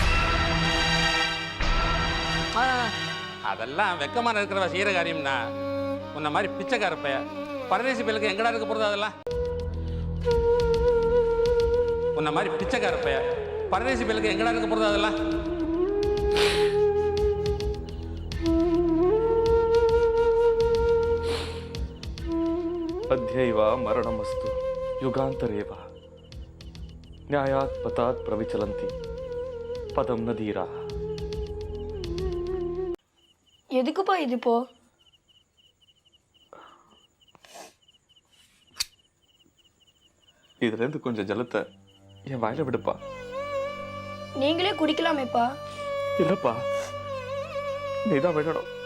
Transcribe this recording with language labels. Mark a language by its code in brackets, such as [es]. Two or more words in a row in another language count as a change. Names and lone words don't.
[ta] அதெல்லாம் வெக்கமான இருக்கிறவ செய்யற காரியம்னா உன்ன மாதிரி பிச்சைக்கார பைய பரதேசி பேருக்கு எங்கடா இருக்க போறது? அதெல்லாம் உன்ன மாதிரி பிச்சைக்கார பைய பரதேசி பேருக்கு எங்கடா இருக்க போறது? அதெல்லாம் [sa] अध्यैव मरणमस्तु युगान्तरेव न्यायात् पतात् प्रविचलन्ति पदं न धीराः. [ta] எதுக்குப்பா இது இப்போ? இதுலேருந்து கொஞ்சம் ஜலத்தை என் வாயில விடுப்பா. நீங்களே குடிக்கலாமேப்பா. இல்லப்பா, நீதான் விடணும்.